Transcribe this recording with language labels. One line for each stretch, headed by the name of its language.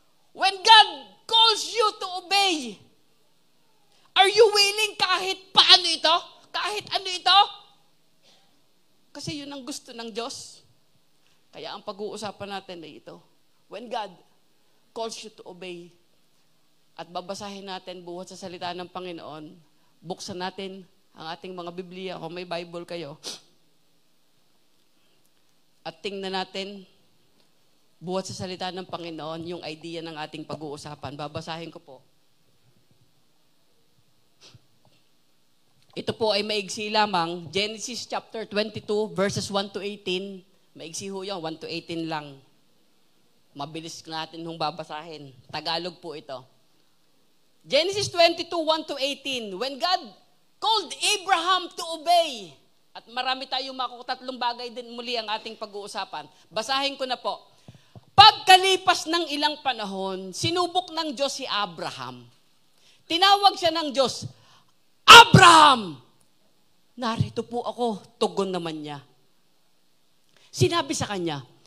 English: When God calls you to obey, are you willing
Filipino: kahit paano ito? Kahit ano ito? Kasi yun ang gusto ng Diyos. Kaya ang pag-uusapan natin ay ito.
English: When God calls you to obey,
Filipino: at babasahin natin buhat sa salita ng Panginoon, buksan natin ang ating mga Biblia, kung may Bible kayo, at tingnan natin buhat sa salita ng Panginoon yung idea ng ating pag-uusapan. Babasahin ko po. Ito po ay maigsi lamang, Genesis chapter 22, verses 1 to 18. Maigsi ho yan, 1 to 18 lang. Mabilis natin hong babasahin. Tagalog po ito. Genesis 22, 1 to 18.
English: When God called Abraham to obey.
Filipino: At marami tayong tatlong bagay din muli ang ating pag-uusapan. Basahin ko na po. Pagkalipas ng ilang panahon, sinubok ng Diyos si Abraham. Tinawag siya ng Diyos, Abraham! Narito po ako, tugon naman niya. Sinabi sa kanya,